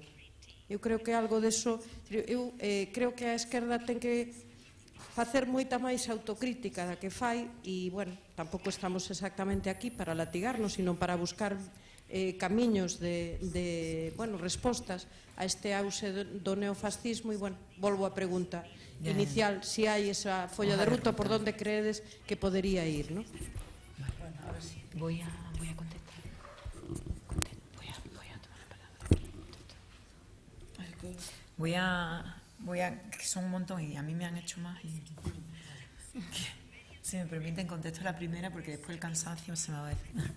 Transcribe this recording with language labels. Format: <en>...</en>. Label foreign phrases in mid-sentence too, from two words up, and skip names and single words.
<gl>Eu creo que algo deso, eu creo que a esquerda ten que facer moita máis autocrítica da que fai, e, bueno, tampouco estamos exactamente aquí para latigarnos, sino para buscar camiños bueno, respostas a este auxe do neofascismo. E, bueno, volvo á pregunta inicial, si hai esa folla de ruta, por onde creedes que podería ir, non?</gl> <es>Bueno, ahora sí, voy a contestar. Voy a que son un montón y a mí me han hecho más, y si me permiten contesto la primera, porque después el cansancio se me va a decir.</es>